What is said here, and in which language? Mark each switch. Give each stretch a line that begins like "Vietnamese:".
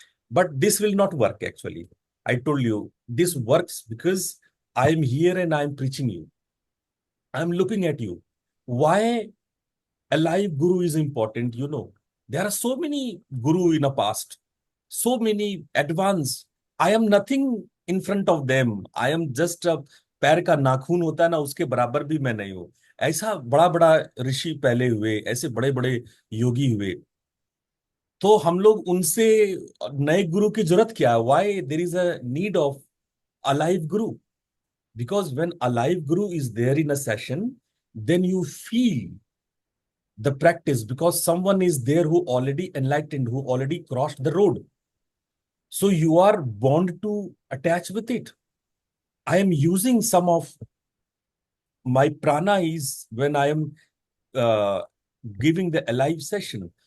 English: But this will not work actually. I told you this works because I am here and I am preaching you. I am looking at you. Why a live guru is important, you know. There are so many guru in the past, so many advanced. I am nothing in front of them. I am just a
Hindi: पैर का नाखून होता है ना, उसके बराबर भी मैं नहीं हूं। ऐसा बड़ा बड़ा ऋषि पहले हुए, ऐसे बड़े बड़े योगी हुए। तो हम लोग उनसे नए गुरु की जरूरत क्या है?
English: Why there is a need of a live guru? Because when a live guru is there in a session, then you feel the practice, because someone is there who already enlightened, who already crossed the road. So you are bound to attach with it. I am using some of my prana is when I am uh, giving the alive session.